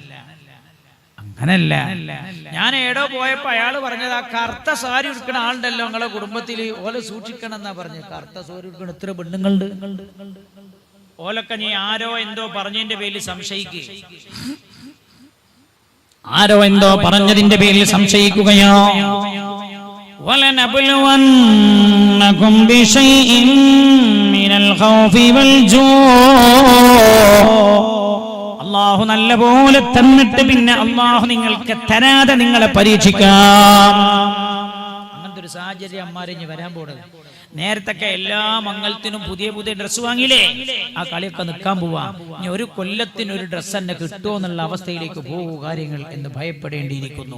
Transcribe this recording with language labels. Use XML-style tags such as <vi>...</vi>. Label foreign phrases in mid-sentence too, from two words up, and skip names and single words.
<ml>ഞാൻ ഏടോ പോയപ്പോ അയാള് പറഞ്ഞത്, ആ കറുത്ത സാരി ഉടുക്കുന്ന ആളുണ്ടല്ലോ നിങ്ങളെ കുടുംബത്തില്, ഓലെ സൂക്ഷിക്കണം എന്നാ പറഞ്ഞത്. കറുത്ത സാരി ഉടുക്കുന്ന ഇത്ര പെണ്ണുങ്ങളുണ്ട്, ഓലൊക്കെ നീ ആരോ എന്തോ പറഞ്ഞതിന്റെ പേരിൽ സംശയിക്കുക, ആരോ എന്തോ പറഞ്ഞതിന്റെ പേരിൽ സംശയിക്കുകയോ.</ml> <ar>وَلَنَبْلُوَنَّكُمْ بِشَيْءٍ مِّنَ الْخَوْفِ وَالْجُوعِ.</ar> <ml>അല്ലാഹു നല്ലപോലെ തന്നിട്ട് പിന്നെ അല്ലാഹു നിങ്ങൾക്ക് തരാതെ നിങ്ങളെ പരീക്ഷിക്കാം. അങ്ങനത്തെ ഒരു സാഹചര്യം അമ്മാരിഞ്ഞ് വരാൻ പോകുന്നത്. നേരത്തൊക്കെ എല്ലാ മംഗലത്തിനും പുതിയ പുതിയ ഡ്രസ്സ് വാങ്ങിയില്ലേ, ആ കളിയൊക്കെ നിൽക്കാൻ പോവാ. ഇനി ഒരു കൊല്ലത്തിന് ഒരു ഡ്രസ്സ് തന്നെ കിട്ടുമോ എന്നുള്ള അവസ്ഥയിലേക്ക് പോകും കാര്യങ്ങൾ എന്ന് ഭയപ്പെടേണ്ടിയിരിക്കുന്നു.</ml>